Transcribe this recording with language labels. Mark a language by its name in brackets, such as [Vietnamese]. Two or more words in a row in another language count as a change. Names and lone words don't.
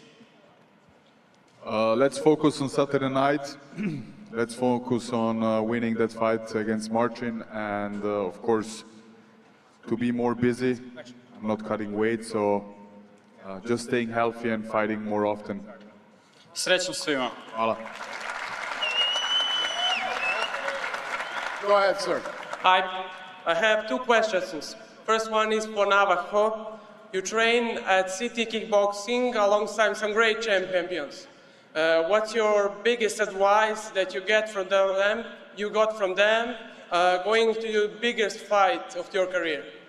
[English] Let's focus on Saturday night. Let's focus on winning that fight against Marcin and, of course, to be more busy. I'm not cutting weight, so just staying healthy and fighting more often. [Serbian] Srećno svima. Hvala. [English] Go ahead, sir. Hi, I have two questions. First one is for Navajo. You train at City Kickboxing alongside some great champions. What's your biggest advice that you get from them? Going to your biggest fight of your career?